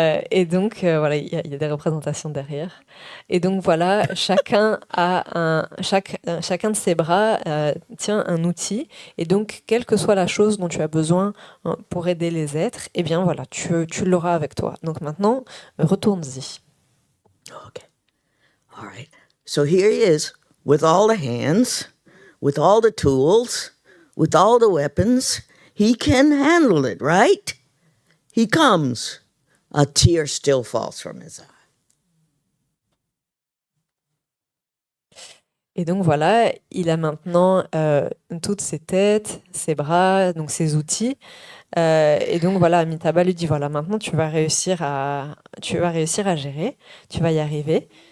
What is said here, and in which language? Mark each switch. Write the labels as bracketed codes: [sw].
[fr] Et donc, voilà, il y a des représentations derrière. Et donc, voilà, chacun de ses bras tient un outil. Et donc, quelle que soit la chose dont tu as besoin pour aider les êtres, eh bien, voilà, tu l'auras avec toi. Donc maintenant, retourne-y. [en] Okay. All right. So here he is with all the hands, with all the tools, with all the weapons. He can handle it, right? He comes. A tear still falls from his eye. [fr] Et donc voilà, il a maintenant toutes ses têtes, ses bras, donc ses outils. Et donc voilà, Amitabha lui dit, voilà, maintenant tu vas réussir à gérer, tu vas y arriver.